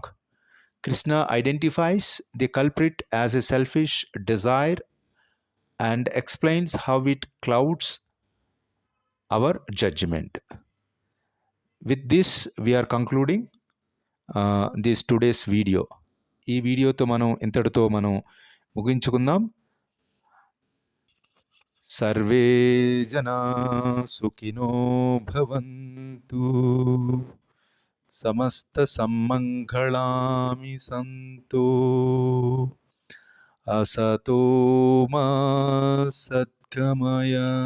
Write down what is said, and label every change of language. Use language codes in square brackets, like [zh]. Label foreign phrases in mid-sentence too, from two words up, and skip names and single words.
[en] Krishna identifies the culprit as a selfish desire and explains how it clouds our judgment. With this, we are concluding this today's video. [te] ఈ వీడియోతో మనం ఇంతటితో మనం ముగించుకుందాం. [sa] సర్వే జనా సుఖినో భవంతు. समस्तसम्मङ्गलानि सन्तु असतो मा सद्गमय